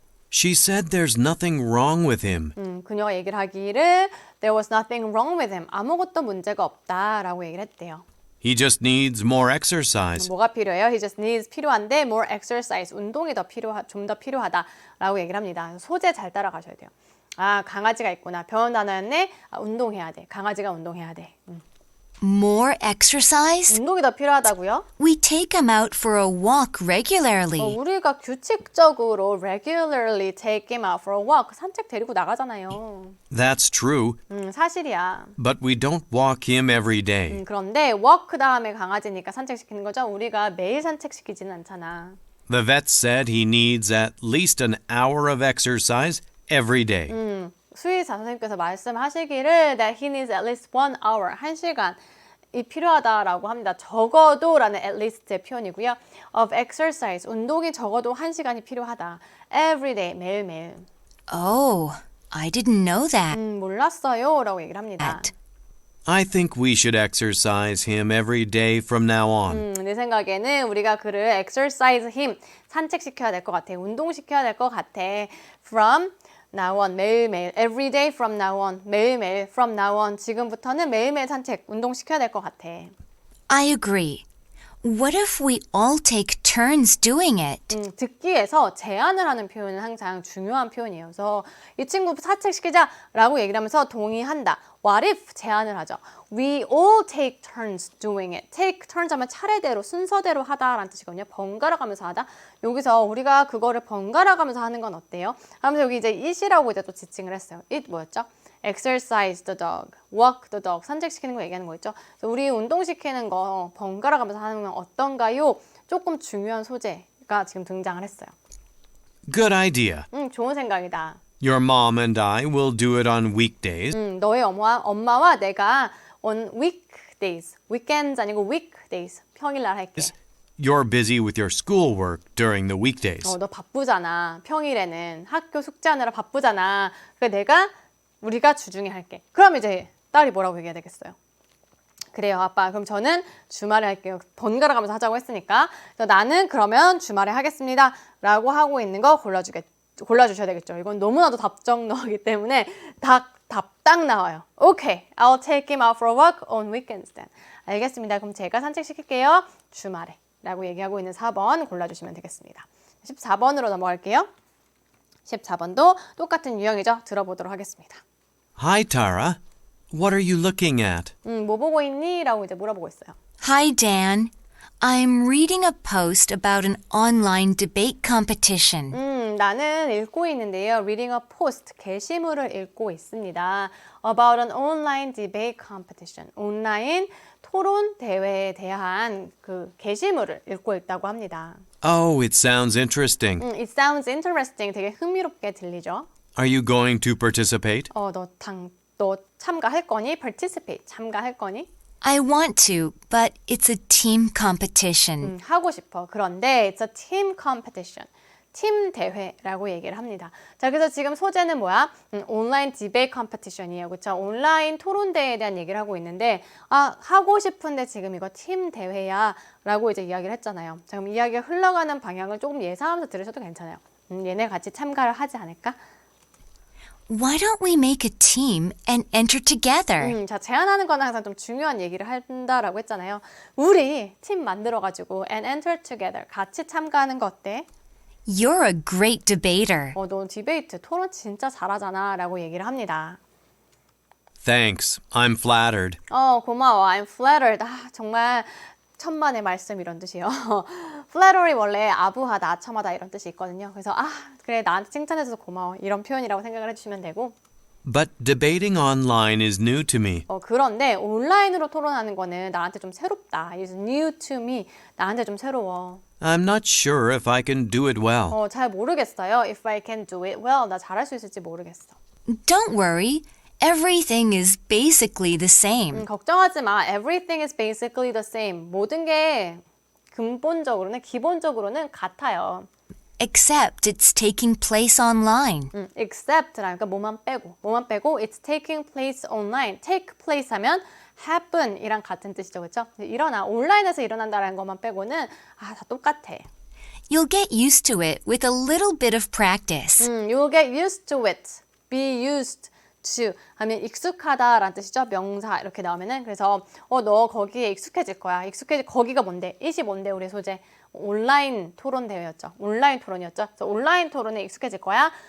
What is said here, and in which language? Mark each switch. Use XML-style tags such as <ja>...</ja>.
<en>She said there's nothing wrong with him.</en> <ko>그녀가 얘기를 하기를</ko> <en>There was nothing wrong with him.</en> <ko>아무것도 문제가 없다라고 얘기를 했대요.</ko> <en>He just needs more exercise.</en> <ko>뭐가 필요해요?</ko> <en>He just needs</en> <ko>필요한데</ko> <en>more exercise.</en> <ko>운동이 좀 더 필요하다라고 얘기를 합니다. 소재 잘 따라가셔야 돼요. 강아지가 있구나. 병원 다녔네. 운동해야 돼. 강아지가 운동해야 돼.</ko> <en>More exercise?</en> <ko>운동이 더 필요하다고요?</ko> <en>We take him out for a walk regularly.</en> <ko>우리가 규칙적으로</ko> <en>regularly take him out for a walk.</en> <ko>산책 데리고 나가잖아요.</ko> <en>That's true,</en> <ko>사실이야.</ko> <en>but we don't walk him every day.</en> <ko>그런데 walk 다음에 강아지니까 산책시키는 거죠. 우리가 매일 산책시키지는 않잖아.</ko> <en>The vet said he needs at least an hour of exercise every day.</en> <ko>수의사 선생님께서 말씀하시기를</ko> <en>that he needs at least 1 hour,</en> <ko>1시간이 필요하다라고 합니다. 적어도라는 at least의 표현이고요.</ko> <en>of exercise,</en> <ko>운동이 적어도 1시간이 필요하다.</ko> <en>every day, 매일매일. Oh, I didn't know that.</en> <ko>몰랐어요 라고 얘기를 합니다.</ko> <en>I think we should exercise him every day from now on.</en> <ko>내 생각에는 우리가 그를</ko> <en>exercise him,</en> <ko>산책시켜야 될 것 같아. 운동시켜야 될 것 같아.</ko> <en>from now on, 매일매일. every day from now on, 매일매일. from now on,</en> <ko>지금부터는 매일매일 산책, 운동시켜야 될 것 같아.</ko> <en>I agree. What if we all take turns doing it?</en> <ko>듣기에서 제안을 하는 표현은 항상 중요한 표현이에요. 그래서 이 친구 산책시키자라고 얘기를 하면서 동의한다.</ko> <en>What if</en> <ko>제안을 하죠.</ko> <en>We all take turns doing it. Take turns</en> <ko>하면 차례대로 순서대로 하다라는 뜻이거든요. 번갈아 가면서 하다. 여기서 우리가 그거를 번갈아 가면서 하는 건 어때요? 하면서 여기 이제 it이라고 이제 또 지칭을 했어요. it 뭐였죠?</ko> <en>exercise the dog, walk the dog,</en> <ko>산책시키는 거 얘기하는 거 있죠. 그래서 우리 운동시키는 거 번갈아 가면서 하는 건 어떤가요? 조금 중요한 소재가 지금 등장을 했어요.</ko> <en>Good idea.</en> <ko>좋은 생각이다.</ko> <en>Your mom and I will do it on weekdays.</en> <ko>너의 엄마와 내가</ko> <en>on weekdays,</en> <ko>weekends 아니고 weekdays, 평일날 할게.</ko> <en>You're busy with your schoolwork during the weekdays.</en> <ko>너 바쁘잖아. 평일에는 학교 숙제하느라 바쁘잖아. 그러니까 우리가 주중에 할게. 그럼 이제 딸이 뭐라고 얘기해야 되겠어요? 그래요, 아빠. 그럼 저는 주말에 할게요. 번갈아 가면서 하자고 했으니까. 그래서 나는 그러면 주말에 하겠습니다. 라고 하고 있는 거 골라주셔야 되겠죠. 이건 너무나도 답정너이기 때문에 답딱 나와요.</ko> <en>Okay, I'll take him out for a walk on weekends then.</en> <ko>알겠습니다. 그럼 제가 산책시킬게요. 주말에. 라고 얘기하고 있는 4번 골라주시면 되겠습니다. 14번으로 넘어갈게요. 14번도 똑같은 유형이죠. 들어보도록 하겠습니다.</ko> <en>Hi, Tara. What are you looking at?</en> <ko>뭐 보고 있니? 라고 이제 물어보고 있어요.</ko> <en>Hi, Dan. I'm reading a post about an online debate competition.</en> <ko>나는 읽고 있는데요.</ko> <en>Reading a post,</en> <ko>게시물을 읽고 있습니다.</ko> <en>About an online debate competition.</en> <ko>온라인 토론 대회에 대한 그 게시물을 읽고 있다고 합니다.</ko> <en>Oh, it sounds interesting. It sounds interesting.</en> <ko>되게 흥미롭게 들리죠?</ko> <en>Are you going to participate?</en> <ko>너 참가할 거니? Participate. 참가할 거니?</ko> <en>I want to, but it's a team competition.</en> <ko>하고 싶어. 그런데</ko> <en>it's a team competition.</en> <ko>팀 대회라고 얘기를 합니다. 자, 그래서 지금 소재는 뭐야? 온라인 디베이트 컴피티션이에요. 그렇죠? 온라인 토론 대회에 대한 얘기를 하고 있는데 하고 싶은데 지금 이거 팀 대회야 라고 이제 이야기를 했잖아요. 자, 그럼 이야기가 흘러가는 방향을 조금 예상하면서 들으셔도 괜찮아요. 얘네 같이 참가를 하지 않을까?</ko> <en>Why don't we make a team and enter together?</en> <ko>자, 제안하는 건 항상 좀 중요한 얘기를 한다라고 했잖아요. 우리 팀 만들어가지고</ko> <en>and enter together</en> <ko>같이 참가하는 거 어때?</ko> <en>You're a great debater.</en> <ko>너 디베이트 토론 진짜 잘하잖아 라고 얘기를 합니다.</ko> <en>Thanks. I'm flattered. 고마워. I'm flattered.</en> <ko>정말 천만의 말씀 이런 뜻이요. flattery 원래 아부하다, 아첨하다 이런 뜻이 있거든요. 그래서 그래 나한테 칭찬해줘서 고마워 이런 표현이라고 생각을 해주시면 되고</ko> <en>But debating online is new to me.</en> <ko>그런데 온라인으로 토론하는 거는 나한테 좀 새롭다.</ko> <en>It's new to me.</en> <ko>나한테 좀 새로워.</ko> <en>I'm not sure if I can do it well.</en> <ko>잘 모르겠어요.</ko> <en>If I can do it well.</en> <ko>나 잘할 수 있을지 모르겠어.</ko> <en>Don't worry. Everything is basically the same.</en> <ko>걱정하지 마.</ko> <en>Everything is basically the same.</en> <ko>모든 게 근본적으로는 기본적으로는 같아요.</ko> <en>Except it's taking place online. Except라니까</en> <ko>뭐만 빼고</ko> <en>it's taking place online.</en> <ko>Take place 하면 happen 이랑 같은 뜻이죠. 그렇죠? 온라인에서 일어난다는 것만 빼고는 다 똑같아.</ko> <en>You'll get used to it with a little bit of practice. You'll get used to it.</en> <ko>Be used to 하면 익숙하다라는 뜻이죠. 명사 이렇게 나오면은 그래서 너 거기에 익숙해질 거야. 거기가 뭔데? it이 뭔데 우리 소재? 온라인 토론 대회였죠. 온라인 토론이었죠. 그래서 온라인 토론에 익숙해질 거야.</ko>